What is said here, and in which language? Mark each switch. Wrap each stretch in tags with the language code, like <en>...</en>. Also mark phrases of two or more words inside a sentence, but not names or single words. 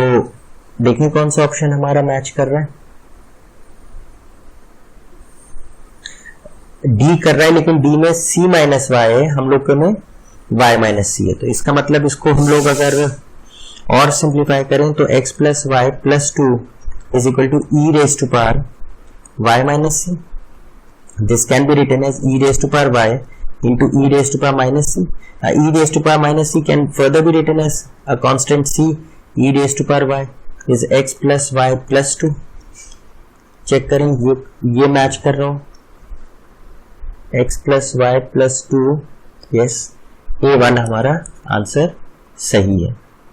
<hi>तो देखिए कौन सा ऑप्शन हमारा मैच कर रहा है, डी कर रहा है, लेकिन डी में</hi> <en>c minus y</en> <hi>है, हम लोग में</hi> <en>y minus c</en> <hi>है। तो इसका मतलब इसको हम लोग अगर और सिंप्लीफाई करें तो</hi> <en>x plus y plus two is equal to e raise to power y minus c. this can be written as e raise to power y into e raised to power minus c. E raised to power minus c can further be written as a constant c e raised to power y is x plus y plus 2.</en> <hi>चेक करें ये मैच कर रहा हूं,</hi> <en>x plus y plus 2,</en> <hi>यस A1 हमारा आंसर सही है।</hi>